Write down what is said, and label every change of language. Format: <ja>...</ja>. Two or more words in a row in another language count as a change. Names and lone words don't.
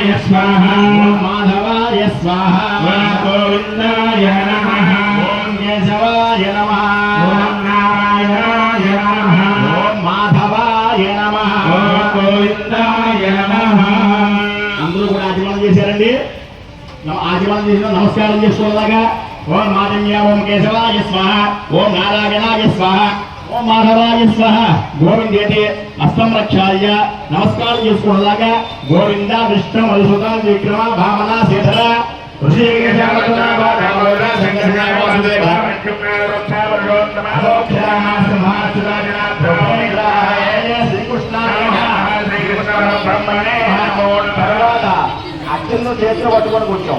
<sa>स्वाहा ओम माधवाय स्वाहा ओम गोविंदाय नमः ओम केशवाय नमः ओम नारायणाय नमः ओम माधवाय नमः ओम गोविंदाय नमः</sa> <te>అందరూ కూడా ఆచమనం చేశారండి ఆచమనం చేసిన నమస్కారం చేసుకోవాలగా</te> <sa>ఓం మాధవ్య ఓం కేశవాయ స్వాహ ఓం నారాయణాయ స్వాహ ఓం మాధవాయ స్వాహ గోవిందేతి అస్తం రక్షాయ</sa> <te>నమస్కారం చేసుకోవాలగా</te> <sa>గోవింద విష్ణు మధుసూద విక్రమ భామన శ్రీధర ఋషికేశ</sa> <te>అత్యంత చేతిలో పట్టుకొని కూర్చోం</te>